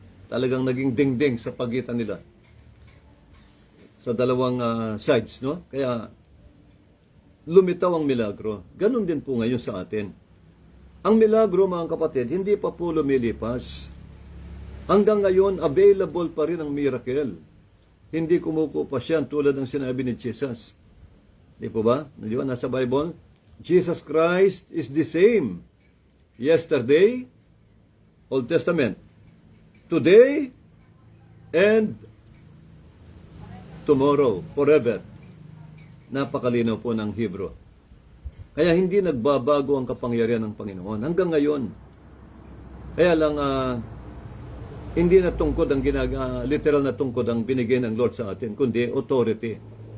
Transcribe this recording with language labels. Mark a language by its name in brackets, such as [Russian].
[Filipino] Talagang naging dingding sa pagitan nila. Sa dalawang sides, no? Kaya lumitaw ang milagro. Ganon din po ngayon sa atin. Ang milagro, mga kapatid, hindi pa po lumilipas. Hanggang ngayon, available pa rin ang miracle. Hindi kumukupas yan tulad ng sinabi ni Jesus. Di po ba? Di ba? [English] Nasa Bible, Jesus Christ is the same. Yesterday, Old Testament. Today, and tomorrow, forever. [Filipino] Napakalinaw po ng Hebrew. Kaya hindi nagbabago ang kapangyarihan ng Panginoon hanggang ngayon. Kaya lang, hindi na tungkod ang literal na tungkod ang binigay ng Lord sa atin, kundi authority.